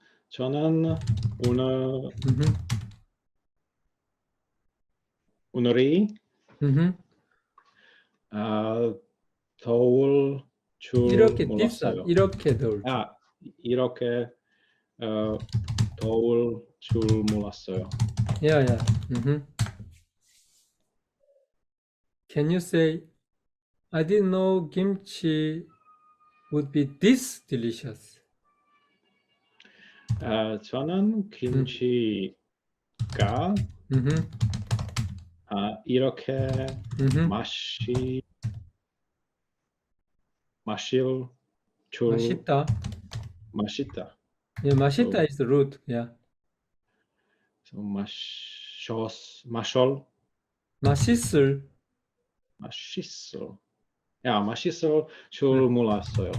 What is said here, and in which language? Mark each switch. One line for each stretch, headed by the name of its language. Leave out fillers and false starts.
Korean: 저는 Mm-hmm. 오늘이 Mm-hmm. 더울 줄 이렇게
English: this hot,
Korean: 몰랐어요. 이렇게 더울 줄. 이렇게 더울 줄 몰랐어요. Yeah, yeah. Mm-hmm.
English: Can you say, I didn't know kimchi would be this delicious?
Korean: 저는 김치가 Mm-hmm. 이렇게 Mm-hmm. 마실 줄 맛있다. 맛있다.
English: Yeah, 맛있다 is the root. Yeah.
Korean: So 맛있을 맛있을 줄 몰랐어요.